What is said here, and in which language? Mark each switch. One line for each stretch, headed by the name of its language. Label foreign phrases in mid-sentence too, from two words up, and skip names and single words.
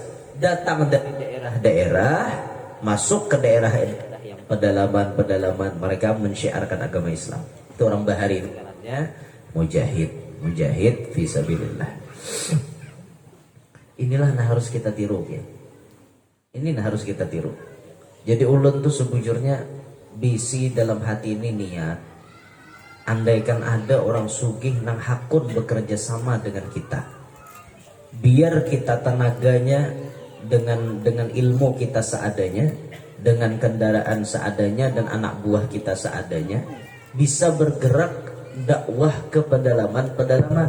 Indonesian: Datang dari daerah-daerah, masuk ke daerah-daerah yang pedalaman-pedalaman, mereka mensyiarkan agama Islam. Itu orang Bahari, namanya
Arabic: مجاهد في سبيل الله.
Indonesian: Inilah yang harus kita tiru ya. Ini yang harus kita tiru.
Banjar: Jadi ulun tuh sebujurnya bisi dalam hati ini niat, andaikan ada orang sugih nang hakun bekerja sama dengan kita, biar kita tenaganya dengan ilmu kita seadanya, dengan kendaraan seadanya, dan anak buah kita seadanya, bisa bergerak dakwah ke pedalaman-pedalaman.